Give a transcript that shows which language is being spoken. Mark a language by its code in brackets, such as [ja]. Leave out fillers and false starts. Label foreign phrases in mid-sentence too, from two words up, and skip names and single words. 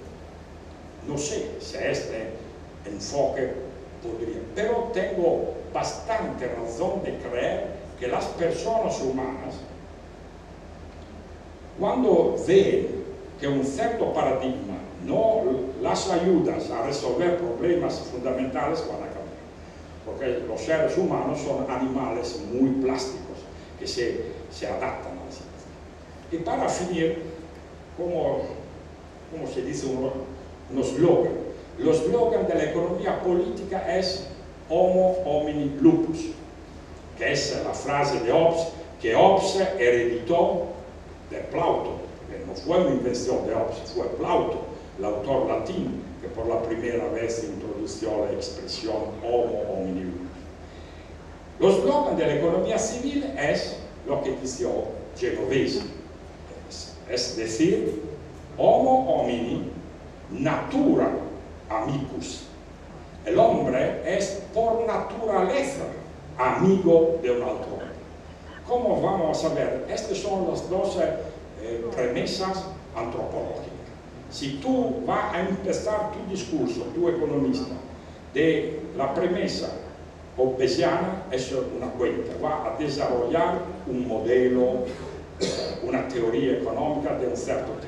[es] No sé si este enfoque podría, pero tengo bastante razón de creer que las personas humanas, cuando ven que un cierto paradigma no las ayuda a resolver problemas fundamentales, van a cambiar. Porque los seres humanos son animales muy plásticos, que se adaptan a la situación. Y para finir, como se dice un eslogan, el eslogan de la economía política es [la] Homo homini lupus, [es] que es la frase de Hobbes, que Hobbes hereditó de Plauto, que no fue una invención de Hobbes, fue Plauto, el autor latino, que por la primera vez introdujo la expresión [la] Homo homini lupus. [es] El eslogan de la economía civil es lo que dice Genovese, es decir, [la] Homo homini natura amicus. [es] El hombre es por naturaleza amigo de un otro hombre. ¿Cómo vamos a ver? Estas son las dos premisas antropológicas. Si tú vas a empezar tu discurso, tu economista, de la premisa hobbesiana, es una cuenta, va a desarrollar un modelo, una teoría económica de un cierto tipo.